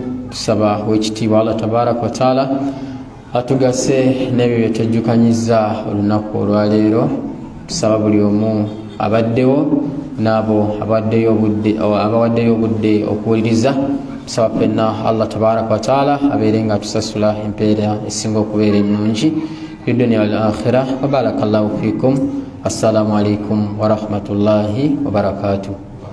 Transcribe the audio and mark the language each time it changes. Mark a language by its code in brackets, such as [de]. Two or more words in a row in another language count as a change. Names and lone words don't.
[lg] Tusaba wekitiibwa [ar] الله تبارك وتعالى [lg] atugase n'ebyo byetujjukanyiza olunaku olwaleero. Tusaba buli omu abaddewo n'abo abawaddeyo obudde okuwuliriza, tusaba penna [ar] الله تبارك وتعالى [lg] abeere nga tusasula empeera esinga okubeera ennungi [ar] في الدنيا والآخرة. بارك الله فيكم. السلام عليكم ورحمة الله وبركاته.